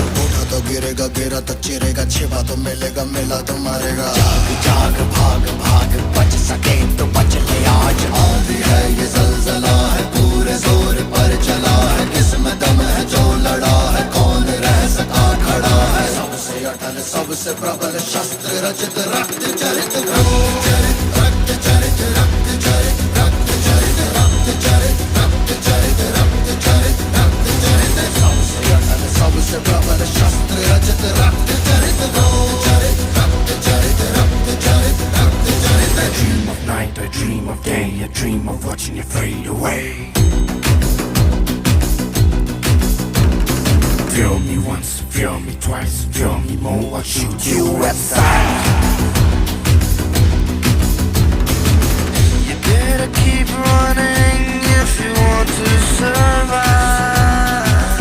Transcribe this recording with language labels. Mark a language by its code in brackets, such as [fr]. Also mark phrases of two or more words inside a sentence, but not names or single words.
[ur] اٹھا تو گرے گا گرا تو چرے گا، چھپا تو ملے گا ملا تو مارے گا. جاگ جاگ بھاگ بھاگ بچ سکے تو بچ لے آج. آندھی ہے یہ زلزلہ ہے پورے زور پر چلا ہے، کس میں دم ہے جو لڑا ہے، کون رہ سکا کھڑا ہے. سب سے اٹل سب سے پربل شستر رچت رکت چرت رکت چرت رکت چرت رکت چرت رکت چرت رکت چرت رکت چرت رکت چرت رکت چرت. سب سے اٹل سب سے پربل شستر رچت رکت چرت رکت چرت رکت چرت رکت چرت رکت چرت. [en] I dream of night, I dream of day, I dream of watching you fade away. Feel me once, feel me twice, feel me more, I'll shoot you at sight. You better keep running if you want to survive.